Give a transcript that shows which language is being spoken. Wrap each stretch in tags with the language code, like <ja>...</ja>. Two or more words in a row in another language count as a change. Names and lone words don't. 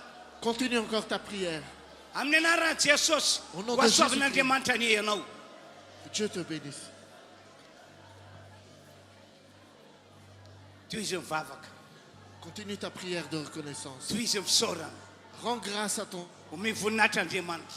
<fr>Continue encore ta prière.</fr> <mg>amin'ny anaran'i Jesosy</mg> <fr>Au nom</fr> <mg>ho</mg> <fr>de</fr> <mg>asoavin'Andriamanitra ny ianao.</mg> <fr>Que Dieu te bénisse.</fr> <mg>toy izy mivavaka</mg> <fr>Continue ta prière de reconnaissance.</fr> <mg>toy izy misaorana</mg> <fr>Rends grâce à ton...</fr> <mg>homeny voninahitra Andriamanitra.</mg>